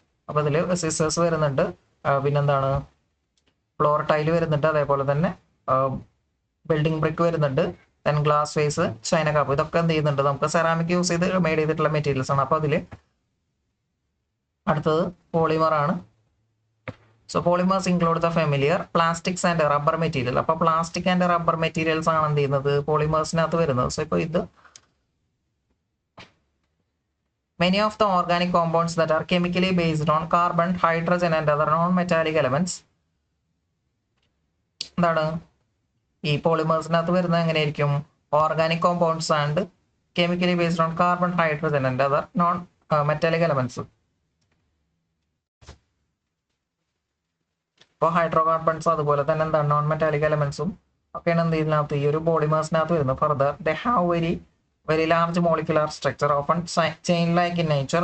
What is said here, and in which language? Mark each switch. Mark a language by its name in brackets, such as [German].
[Malayalam] അപ്പോൾ ഇതിൽ സിസേഴ്സ് വരുന്നുണ്ട്, പിന്നെന്താണ് ഫ്ലോർ ടൈല് വരുന്നുണ്ട്, അതേപോലെ തന്നെ ബിൽഡിംഗ് ബ്രിക്ക് വരുന്നുണ്ട്, then glass vase, China cup. ഇതൊക്കെ എന്ത് ചെയ്യുന്നുണ്ട് നമുക്ക് സെറാമിക് യൂസ് ചെയ്ത് മെയ്ഡ് ചെയ്തിട്ടുള്ള മെറ്റീരിയൽസ് ആണ്. അപ്പോൾ അതിൽ അടുത്തത് പോളിമർ ആണ്. [English] So polymers include the familiar plastics and rubber material. [Malayalam] അപ്പോൾ പ്ലാസ്റ്റിക് ആൻഡ് റബ്ബർ മെറ്റീരിയൽസ് ആണ് എന്ത് ചെയ്യുന്നത് പോളിമേഴ്സിനകത്ത് വരുന്നത്. [English] so [Malayalam] ഇപ്പോൾ ഇത് [English] many of the organic compounds that are chemically based on carbon, hydrogen and other non-metallic elements. [Malayalam] എന്താണ് ഈ പോളിമേഴ്സിനകത്ത് വരുന്നത് എങ്ങനെയായിരിക്കും, [English] Organic compounds and chemically based on carbon, hydrogen and other non metallic elements. [Malayalam] ഇപ്പോൾ ഹൈഡ്രോ കാർബൺസ് അതുപോലെ തന്നെ എന്താണ് non metallic എലമെന്റ്സും ഒക്കെയാണ് എന്ത് ഇതിനകത്ത് ഈ ഒരു പോളിമേഴ്സിനകത്ത് വരുന്നത്. [English] Further they have very large molecular structure, often chain-like in nature.